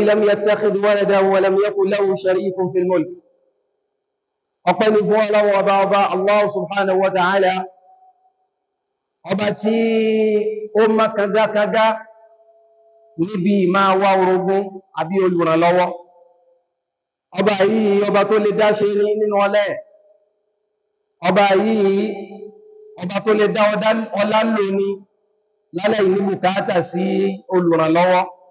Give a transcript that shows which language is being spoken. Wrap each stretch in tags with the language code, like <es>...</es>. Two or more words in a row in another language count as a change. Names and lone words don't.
<ar>لم يتخذ ولدا ولم يكن له شريك في الملك.</ar> <yo>ọpẹ́ ni fún Ọlọ́run ọba Allah</yo> <ar>سبحانه وتعالى,</ar> <yo>ọba tí ó mọ́ kagakaga níbi máa wá orogún àbí olùrànlọ́wọ́. Ọba yìí ọba tó lè dá ṣe nínú ọlẹ́, ọba yìí ọba tó lè dá ọlá lò ní lálẹ́ yìí ní bùkátà sí olùrànlọ́wọ́.</yo>